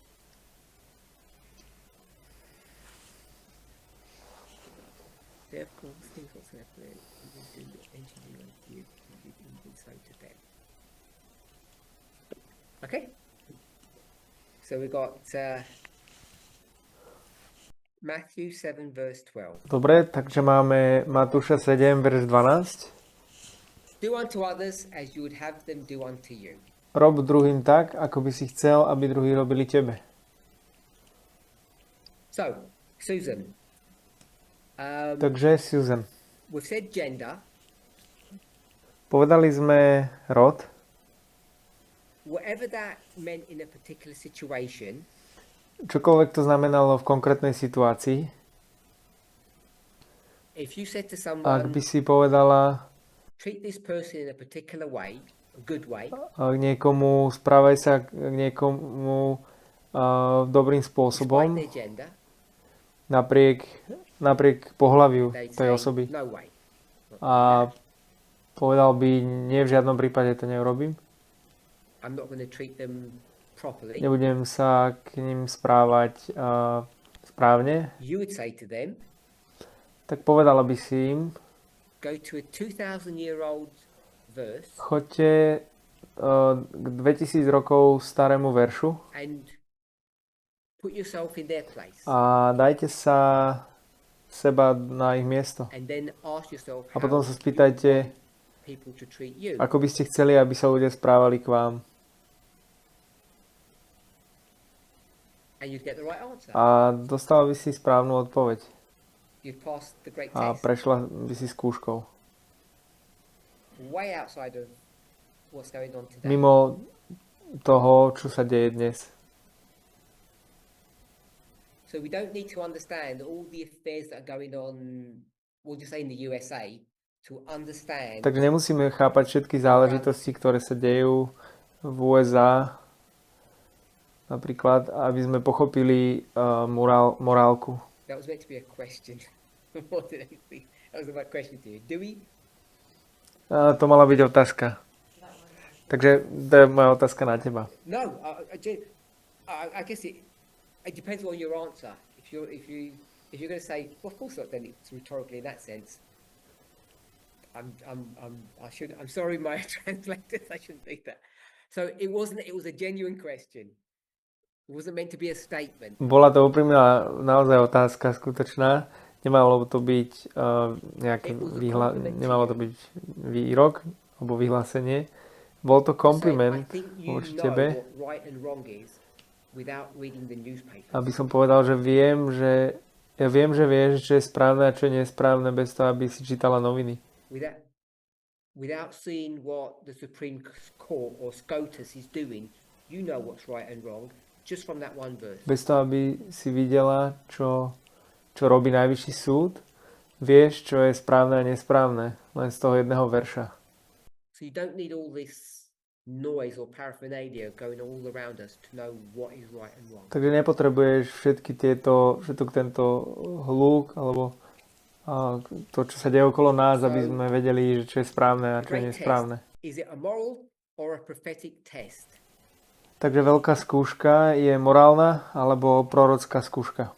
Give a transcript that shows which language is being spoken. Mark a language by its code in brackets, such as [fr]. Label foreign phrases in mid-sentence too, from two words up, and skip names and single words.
[en] Therefore, things what's happening, engineering you insight to them. Okay. So we got Matthew 7 verse 12. [sk] Dobre, takže máme Matúša 7, verš 12. [en] Do unto others as you would have them do unto you. [sk] Rob druhým tak, ako by si chcel, aby druhí robili tebe. [en] So, Susan, [sk] Takže Susan, [en] we've said gender. [sk] povedali sme rod. [en] Whatever that meant in a particular situation, [sk] Čokoľvek to znamenalo v konkrétnej situácii. [en] if you said to [sk] Ak [en] someone, [sk] by si povedala [en] treat this person in a particular way, a good way, [sk] k niekomu, správaj sa k niekomu dobrým [en] despite [sk] spôsobom, [en] their gender, [sk] napriek pohlaviu [en] they'd [sk] tej [en] say, [sk] osoby. [en] no way. [sk] A povedal by, nie, v žiadnom prípade to neurobím. [en] I'm not going to treat them properly. [sk] Nebudem sa k ním správať správne. [en] You would say to them, [sk] Tak povedala by si im, [en] go to a 2,000-year-old verse [sk] choďte k 2000 rokov starému veršu [en] and put yourself in their place. [sk] a dajte sa seba na ich miesto. [en] And then ask yourself [sk] A [en] how [sk] potom sa [en] you [sk] spýtajte, [en] want people to treat you. [sk] ako by ste chceli, aby sa ľudia správali k vám. [en] And you'd get the right answer. [sk] A dostala by si správnu odpoveď. [en] You've passed the great [sk] A [en] test. [sk] prešla by si skúškou. [en] Way outside of what's going on today. [sk] Mimo toho, čo sa deje dnes. [en] So we don't need to understand all the affairs that are going on, we'll just say in the USA, to understand [sk] Takže nemusíme chápať všetky záležitosti, ktoré sa dejú v USA, napríklad, aby sme pochopili morálku. [en] that was meant to be a question more than anything. That was my question to you. Do we? [sk] To mala byť otázka. Takže to je moja otázka na teba. [en] No, I guess it depends on your answer. If you're going to say, well, of course not, then it's rhetorically in that sense. I'm sorry, my translators, I shouldn't do that. So it was a genuine question. It wasn't meant to be a statement. [sk] Bola to úprimná naozaj otázka, skutočná. Nemalo to byť nemalo to byť výrok alebo vyhlásenie. Bol to kompliment voči tebe, [en] What right and wrong is without reading the newspapers. [sk] aby som povedal, že ja viem, že vieš, čo je správne a čo je nesprávne bez toho, aby si čítala noviny. [en] Without seeing what the Supreme Court or SCOTUS is doing, you know what's right and wrong just from that one verse. [sk] Bez toho, aby si videla, čo čo robí najvyšší súd, vieš, čo je správne a nesprávne, len z toho jedného verša. [en] So you don't need all this noise or paraphernalia going all around us to know what is right and wrong. [sk] Takže nepotrebuješ všetok tento hluk, alebo to, čo sa deje okolo nás, aby sme vedeli, že čo je správne a čo je nesprávne. [en] Is it a moral or a prophetic test? [sk] Takže veľká skúška je morálna alebo prorocká skúška.